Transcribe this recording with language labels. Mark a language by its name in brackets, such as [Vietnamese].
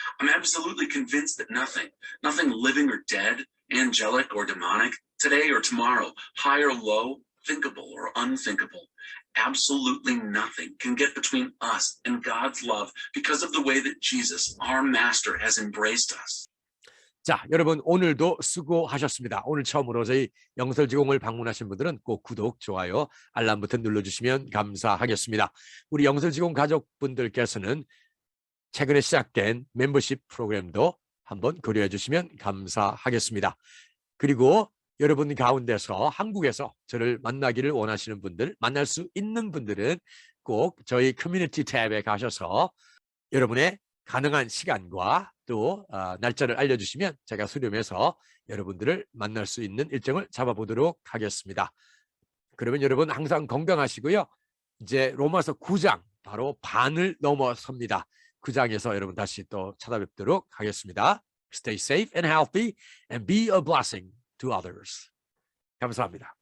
[English] I'm absolutely convinced that nothing living or dead, angelic or demonic, today or tomorrow, high or low, thinkable or unthinkable, absolutely nothing can get between us and God's love because of the way that Jesus, our master, has embraced us. [Korean] 자, 여러분 오늘도 수고하셨습니다. 오늘 처음으로 저희 영설지공을 방문하신 분들은 꼭 구독, 좋아요, 알람 버튼 눌러주시면 감사하겠습니다. 우리 영설지공 가족분들께서는 최근에 시작된 멤버십 프로그램도 한번 고려해 주시면 감사하겠습니다. 그리고 여러분 가운데서 한국에서 저를 만나기를 원하시는 분들, 만날 수 있는 분들은 꼭 저희 커뮤니티 탭에 가셔서 여러분의 가능한 시간과 또 날짜를 알려주시면 제가 수렴해서 여러분들을 만날 수 있는 일정을 잡아보도록 하겠습니다. 그러면 여러분 항상 건강하시고요. 이제 로마서 9장 바로 반을 넘어섭니다. 9장에서 여러분 다시 또 찾아뵙도록 하겠습니다. [English] Stay safe and healthy and be a blessing to others. [Korean] 감사합니다.